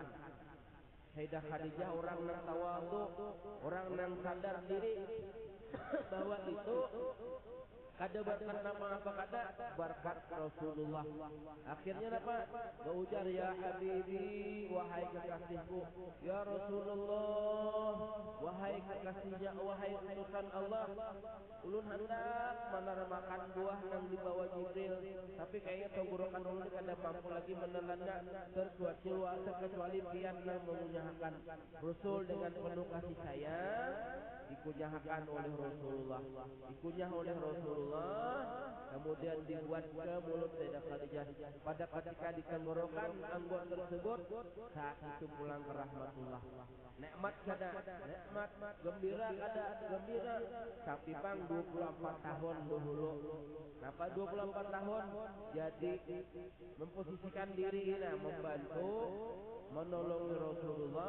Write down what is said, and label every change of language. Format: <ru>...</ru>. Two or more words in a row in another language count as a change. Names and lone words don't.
<bjn>Sayyidah Khadijah orang yang tawadhu, orang yang sadar diri bahwa itu kada berkat apa kata berkat Rasulullah.</bjn> <id>Akhirnya apa? Berujar,</id> <ar>ya Habibi,</ar> <id>wahai kekasihku,</id> <ar>ya Rasulullah,</ar> <id>wahai kekasihnya, wahai utusan Allah.</id> <bjn>Ulun hendak menermakan buah yang dibawa Jibril, tapi kayaknya tenggorokan ulun kada mampu lagi menelannya terkecuali pian yang mengunyahkan.</bjn> <id>Rasul dengan penuh kasih sayang dikunyahakan oleh Rasulullah, dikunyah oleh Rasulullah, kemudian dibuat ke mulut Sayyidah Khadijah. Pada ketika ditenggorokan anggur tersebut, saat itu pulang ke rahmatullah.</id> <bjn>Nikmat kada, nikmat, gembira kada, gembira. Tapi pang 24 tahun dahulu. Kenapa 24 tahun?</bjn> <id>Jadi memposisikan diri membantu, menolong Rasulullah.</id>